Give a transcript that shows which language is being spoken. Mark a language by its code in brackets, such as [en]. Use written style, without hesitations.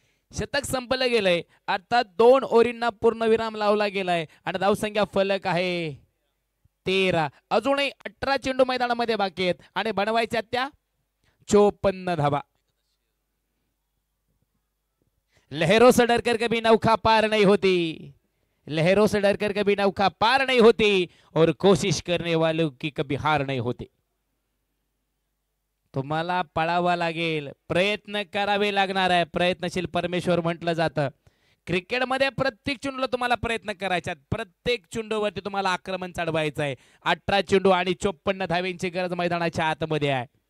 [mr] शतक संपलं गेलंय. अर्थात 2 ओव्हरींना पूर्णविराम लावला गेलाय आणि धावसंख्या फलक आहे 13. अजूनही 18 चेंडू मैदानामध्ये बाकी आहेत आणि बनवायच्या त्या 54 धावा. [hi] लहरों से डरकर कभी नौका पार नहीं होती, लहरों से डरकर कभी नौका पार नहीं होती और कोशिश करने वालों की कभी हार नहीं होती. [mr] तुम्हाला पळावा लागेल, प्रयत्न करावे लागणार आहे. प्रयत्नशील परमेश्वर म्हटलं जातं. क्रिकेटमध्ये प्रत्येक चेंडूला तुम्हाला प्रयत्न करायचा, प्रत्येक चेंडूवरती तुम्हाला आक्रमण चढवायचं आहे. 18 चेंडू आणि 54 धाव्यांची गरज मैदानाच्या आतमध्ये आहे.